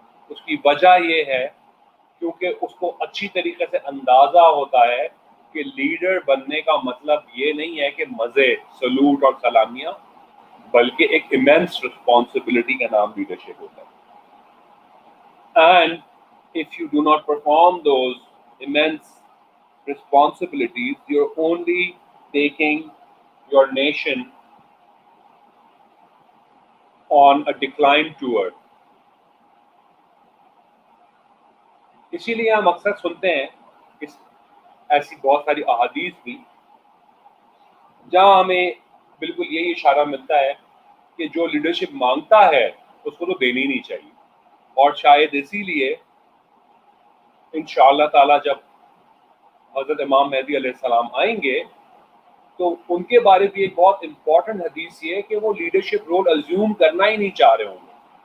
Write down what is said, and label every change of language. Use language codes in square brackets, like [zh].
[ur] اس کی وجہ یہ ہے کیونکہ اس کو اچھی طریقے سے اندازہ ہوتا ہے کہ لیڈر بننے کا مطلب یہ نہیں ہے کہ مزے، سلوٹ اور سلامیاں، بلکہ ایک ایمنس رسپانسبلٹی کا نام لیڈرشپ ہوتا ہے. [en] And if you do not perform those immense responsibilities, you're only taking your nation on a decline tour. [ur] اسی لیے ہم اکثر سنتے ہیں ایسی بہت ساری احادیث بھی جہاں ہمیں بالکل یہی اشارہ ملتا ہے کہ جو لیڈرشپ مانگتا ہے اس کو تو دینی نہیں چاہیے. اور شاید اسی لیے انشاءاللہ تعالی جب حضرت امام مہدی علیہ السلام آئیں گے تو ان کے بارے بھی ایک بہت امپورٹنٹ حدیث یہ ہے کہ وہ لیڈرشپ رول ازیوم کرنا ہی نہیں چاہ رہے ہوں گے.